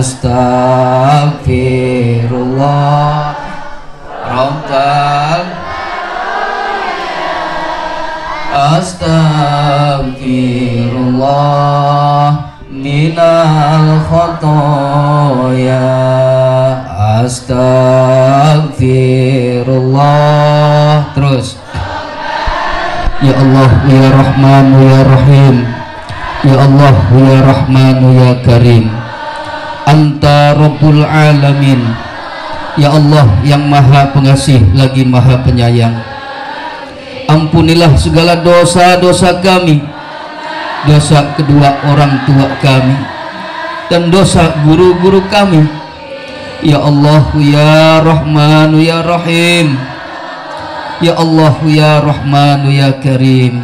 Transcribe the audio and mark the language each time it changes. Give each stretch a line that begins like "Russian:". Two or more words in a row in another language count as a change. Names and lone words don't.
Arabic: أستغفر الله رب، أستغفر الله من الخطايا، أستغفر الله.
Indonesian: Terus.
Arabic: يا الله يا رحمن يا رحيم، يا الله يا رحمن يا كريم، أنت رب العالمين.
Indonesian: Ya Allah yang maha pengasih lagi maha penyayang, ampunilah segala dosa-dosa kami, dosa kedua orang tua kami, dan dosa guru-guru kami.
Arabic: يا الله يا رحمن يا رحيم، يا الله يا رحمن يا كريم.